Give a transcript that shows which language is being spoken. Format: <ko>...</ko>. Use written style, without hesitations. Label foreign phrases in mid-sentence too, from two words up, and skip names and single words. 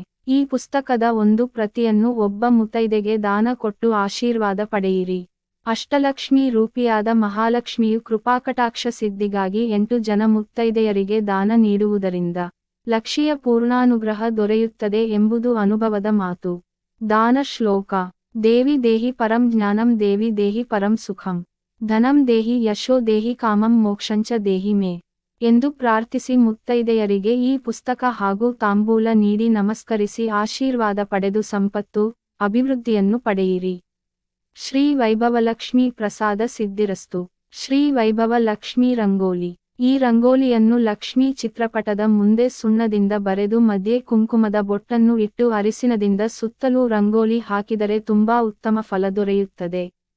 <kn>ಈ ಪುಸ್ತಕದ ಒಂದು ಪ್ರತಿಯನ್ನು ಒಬ್ಬ ಮುತ್ತೈದೆಗೆ ದಾನ ಕೊಟ್ಟು ಆಶೀರ್ವಾದ ಪಡೆಯಿರಿ. ಅಷ್ಟಲಕ್ಷ್ಮೀ ರೂಪಿಯಾದ ಮಹಾಲಕ್ಷ್ಮಿಯು ಕೃಪಾಕಟಾಕ್ಷ ಸಿದ್ಧಿಗಾಗಿ 8 ಜನ ಮುತ್ತೈದೆಯರಿಗೆ ದಾನ ನೀಡುವುದರಿಂದ ಲಕ್ಷ್ಮಿಯ ಪೂರ್ಣಾನುಗ್ರಹ ದೊರೆಯುತ್ತದೆ ಎಂಬುದು ಅನುಭವದ ಮಾತು. ದಾನ ಶ್ಲೋಕ.</kn> <sa>ದೇವಿ ದೇಹಿ ಪರಂ ಜ್ಞಾನಂ ದೇವಿ ದೇಹಿ ಪರಂ ಸುಖಂ ಧನಂ ದೇಹಿ ಯಶೋ ದೇಹಿ ಕಾಮಂ ಮೋಕ್ಷಂಚ ದೇಹಿ ಮೇ</sa> <kn>ಎಂದು ಪ್ರಾರ್ಥಿಸಿ ಮುತ್ತೈದೆಯರಿಗೆ ಈ ಪುಸ್ತಕ ಹಾಗೂ ತಾಂಬೂಲ ನೀಡಿ ನಮಸ್ಕರಿಸಿ ಆಶೀರ್ವಾದ ಪಡೆದು ಸಂಪತ್ತು, ಅಭಿವೃದ್ಧಿಯನ್ನು ಪಡೆಯಿರಿ.</kn> <sa>ಶ್ರೀ ವೈಭವಲಕ್ಷ್ಮೀ ಪ್ರಸಾದ ಸಿದ್ಧಿರಸ್ತು.</sa> <kn>ಶ್ರೀ ವೈಭವಲಕ್ಷ್ಮೀ ರಂಗೋಲಿ. ಈ ರಂಗೋಲಿಯನ್ನು ಲಕ್ಷ್ಮೀ ಚಿತ್ರಪಟದ ಮುಂದೆ ಸುಣ್ಣದಿಂದ ಬರೆದು ಮಧ್ಯೆ ಕುಂಕುಮದ ಬೊಟ್ಟನ್ನು ಇಟ್ಟು ಅರಿಸಿನದಿಂದ ಸುತ್ತಲೂ ರಂಗೋಲಿ ಹಾಕಿದರೆ ತುಂಬಾ ಉತ್ತಮ ಫಲ ದೊರೆಯುತ್ತದೆ.</kn>